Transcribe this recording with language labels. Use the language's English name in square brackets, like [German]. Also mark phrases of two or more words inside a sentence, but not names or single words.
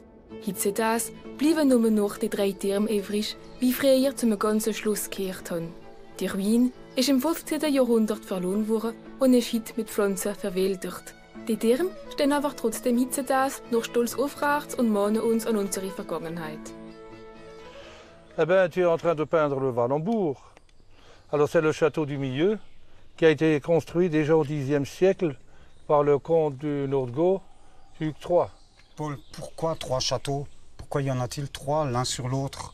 [German] Heutzutage bleiben nur noch die 3 Türme übrig, wie früher zum ganzen Schloss gehört haben. Die Ruine ist im 15. Jahrhundert verloren worden und ist heute mit Pflanzen verwildert. Die Türme stehen aber trotzdem heutzutage noch stolz aufrecht und mahnen uns an unsere Vergangenheit. [French] Eh bien, tu es en train de peindre le Wallembourg. Alors c'est le château du Milieu qui a été construit déjà au Xe siècle par le comte du Nordgau, Hugues III. Paul, pourquoi 3 châteaux? Pourquoi y en a-t-il 3 l'un sur l'autre?